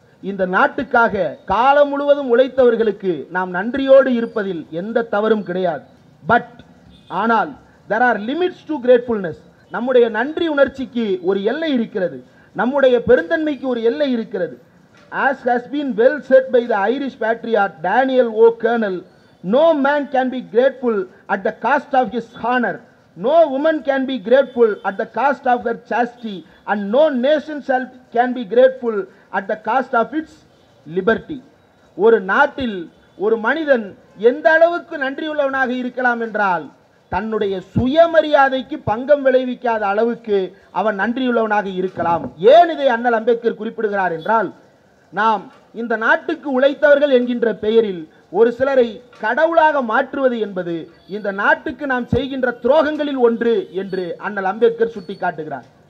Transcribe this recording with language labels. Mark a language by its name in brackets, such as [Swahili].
[Tamil] இந்த நாட்டுக்காக காலம் முழுவதும் உழைத்தவர்களுக்கு நாம் நன்றியோடு இருப்பதில் எந்த தவறும் கிடையாது. [English] but [Tamil] ஆனால் [English] there are limits to gratefulness. [Tamil] நம்முடைய நன்றி உணர்ச்சிக்கு ஒரு எல்லை இருக்கிறது, நம்முடைய பெருந்தன்மைக்கு ஒரு எல்லை இருக்கிறது. [English] As has been well said by the Irish patriot Daniel O. Kernel, no man can be grateful at the cost of his honor, No woman can be grateful at the cost of her chastity, and no nation can be grateful at the cost of its liberty. [Tamil] ஒரு நாட்டில் ஒரு மனிதன் எந்த அளவுக்கு நன்றியுள்ளவனாக இருக்கலாம் என்றால் தன்னுடைய சுயமரியாதைக்கு பங்கம் விளைவிக்காத அளவுக்கு அவன் நன்றியுள்ளவனாக இருக்கலாம். ஏன் இதை அண்ணல் அம்பேத்கர் குறிப்பிடுகிறார் என்றால், நாம் இந்த நாட்டுக்கு உழைத்தவர்கள் என்கின்ற பெயரில் ஒரு சிலரை கடவுளாக மாற்றுவது என்பது இந்த நாட்டுக்கு நாம் செய்கின்ற துரோகங்களில் ஒன்று என்று அண்ணல் அம்பேத்கர் சுட்டிக்காட்டுகிறார்.